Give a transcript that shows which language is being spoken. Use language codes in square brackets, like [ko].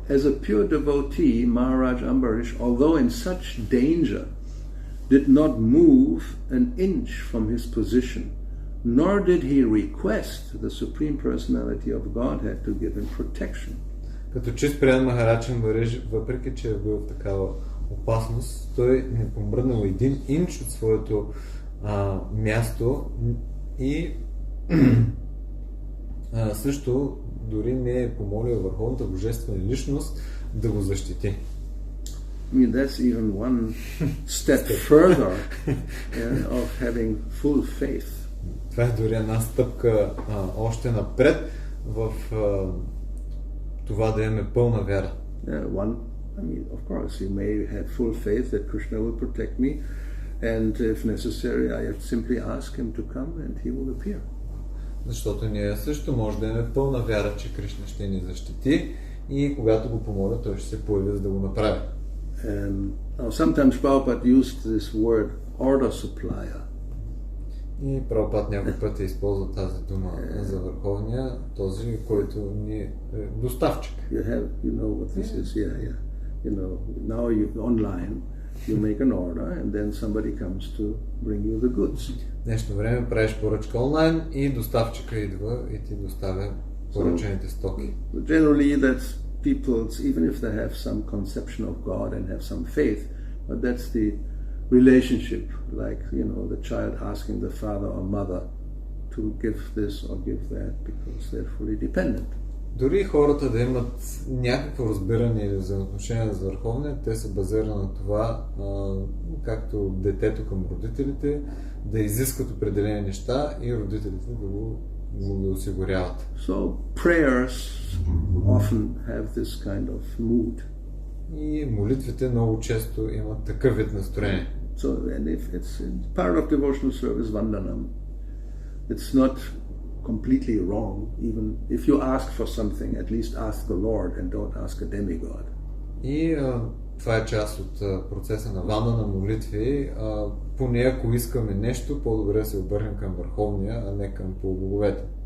[en] As a pure devotee, Maharaj Ambarish, although in such danger, did not move an inch from his position, nor did he request the Supreme Personality of Godhead to give him protection. [bg] Като чист предан Махарадж Амбариш, въпреки че е бил в такава опасност, той не помръднал един инч от своето място и също дори не е помолил Върховната Божествена личност да го защити. [en] I mean, that's even one step further of having full faith. [bg] Това е дори една стъпка още напред в това да имаме пълна вяра. [en] I mean, of course, you may have full faith that Krishna will protect me, and if necessary, I have simply ask him to come and he will appear. [bg] Защото ние също може да имаме пълна вяра, че Кришна ще ни защити и когато го помоля, той ще се появи за да го направи. [en] Now sometimes Prabhupada used this word order supplier. [bg] И Прабхупад някой път използва тази дума за върховния, този, който ни е доставчик. [en] You know what this is, yeah. You know, now online you make an order and then somebody comes to bring you the goods. [bg] В днешно време правиш поръчка онлайн и доставчика идва и ти доставя поръчените стоки. [en] Generally that's people's, even if they have some conception of God and have some faith, but that's the relationship, like, the child asking the father or mother to give this or give that because they're fully dependent. [bg] Дори хората да имат някакво разбиране или взаимоотношение с Върховния, те са базирани на това, както детето към родителите, да изискат определени неща и родителите да го осигуряват. [en] So prayers often have this kind of mood. [bg] И молитвите много често имат такъв вид настроение. [en] So, and if it's part of devotional service, Vandanam, it's not completely wrong. Even if you ask for something, at least ask the Lord and don't ask a demigod. [bg] И това е част от процеса на ванда на молитви. Поне ако искаме нещо, по-добре се обърнем към Върховния, а не към полубоговете.